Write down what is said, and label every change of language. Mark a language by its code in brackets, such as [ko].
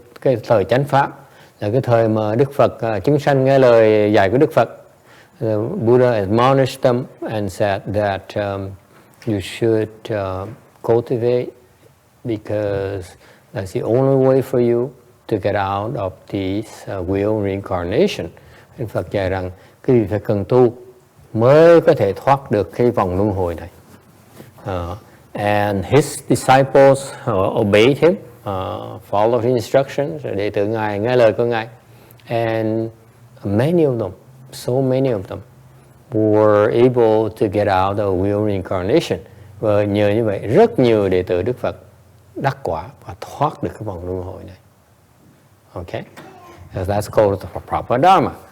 [vi] Cái thời chánh pháp là cái thời mà Đức Phật, chúng sanh nghe lời dạy của Đức Phật. [en] The Buddha admonished them and said that you should cultivate, because that's the only way for you to get out of this wheel reincarnation. [vi] Đức Phật dạy rằng quý vị phải cần tu mới có thể thoát được cái vòng luân hồi này. [en] And his disciples obeyed him, followed his instructions, [vi] đệ tử Ngài nghe lời của Ngài. [en] And many of them, so many of them were able to get out of wheel reincarnation. [vi] Và nhờ như vậy rất nhiều đệ tử Đức Phật đắc quả và thoát được cái vòng luân hồi này. [en] Okay, that's called the proper Dharma.